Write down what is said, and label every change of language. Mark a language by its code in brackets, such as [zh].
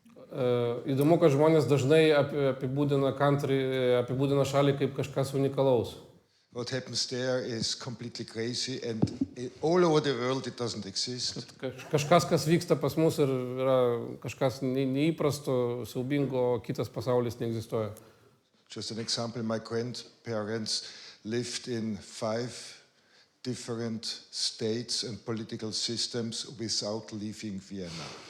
[lt] Įdomu, kad žmonės dažnai apibūdina šalį kaip kažkas unikalaus. [en] What happens there is completely crazy, and all over the world it doesn't exist. [lt] Kažkas, kas vyksta pas mus, ir yra kažkas neįprasto, siaubingo, kitas pasaulis neegzistuoja. [en] Just an example, my grandparents lived in 5 different states and political systems without leaving Vienna.